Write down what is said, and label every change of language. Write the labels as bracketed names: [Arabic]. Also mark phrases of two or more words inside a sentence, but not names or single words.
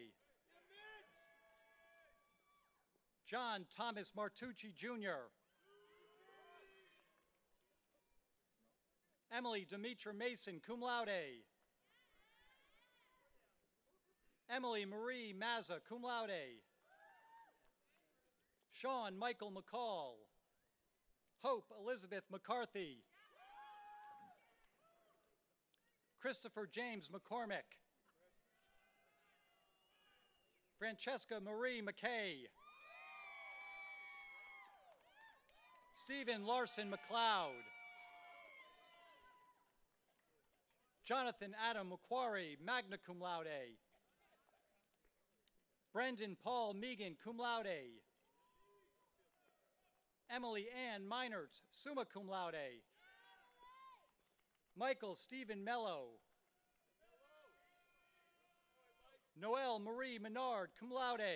[English] John Thomas Martucci, Jr. Emily Demetra Mason, [Latin] cum laude. [English] Emily Marie Mazza, [Latin] cum laude. [English] Sean Michael McCall. Hope Elizabeth McCarthy. Christopher James McCormick. Francesca Marie McKay. Stephen Larson McLeod. Jonathan Adam McQuarrie, [Latin] magna cum laude. [English] Brendan Paul Megan, [Latin] cum laude. [English] Emily Ann Meinertz, [Latin] summa cum laude. [English] Michael Stephen Mello. Noelle Marie Menard, [Latin] cum laude.